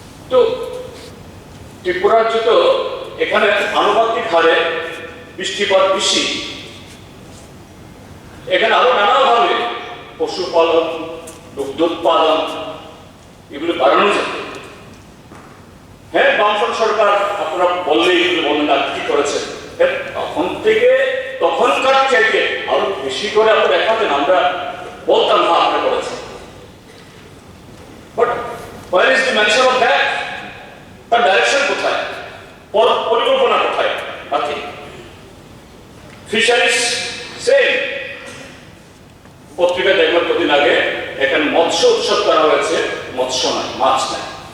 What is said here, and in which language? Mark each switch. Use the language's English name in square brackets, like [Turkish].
[Bangla] তো ত্রিপুরার যত এখানে আনুপাতিক হারে বৃষ্টিপাত বেশি, এখানে আরো নানাভাবে পশুপালন, দুগ্ধোৎপাদন এগুলো বাড়ানো যাবে। হ্যাঁ, বামফ্রন্ট সরকার আপনারা বললেই এগুলো বলেন না কি করেছে, তখন থেকে তখনকার চাইতে আরো বেশি করে আপনারা দেখাতেন, আমরা বলতাম না আপনি করেছেন। [English] But where is the mention of that? [Bangla] তার ডাইরেকশন কোথায়, পরিকল্পনা কোথায়? নাথিং। ফিশারিজ সেম, পত্রিকা দেখলাম কদিন আগে এখানে মৎস্য উৎসব করা হয়েছে, মৎস্য নাই, মাছ নাই।